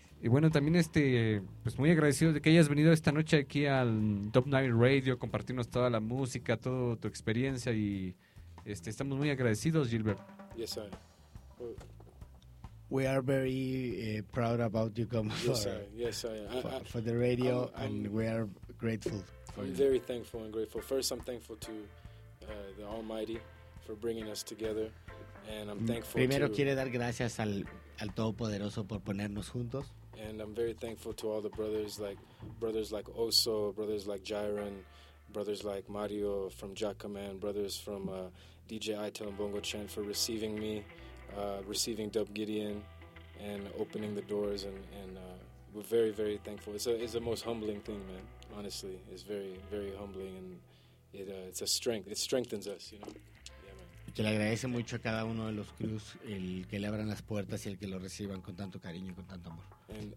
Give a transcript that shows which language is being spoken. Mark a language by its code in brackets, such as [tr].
[es] Y bueno, también muy agradecido de que hayas venido esta noche aquí al Dub Night Radio, compartirnos toda la música, toda tu experiencia, y estamos muy agradecidos, Gilbert. [en] Yes, sir. We are very proud about you coming for the radio, and we are grateful. Very thankful and grateful. First, I'm thankful to the Almighty for bringing us together, and I'm thankful. [es] Primero quiere dar gracias al Todopoderoso por ponernos juntos. [en] And I'm very thankful to all the brothers like Oso, brothers like Jairon, brothers like Mario from Jackaman, brothers from DJ Itel and Bongo Chan for receiving me. Receiving Dub Gideon and opening the doors and We're very, very thankful. It's the most humbling thing, man. Honestly, it's very, very humbling, and it's a strength. It strengthens us, you know. [es] Que le agradece mucho a cada uno de los crews el que le abran las puertas y el que lo reciban con tanto cariño y con tanto amor.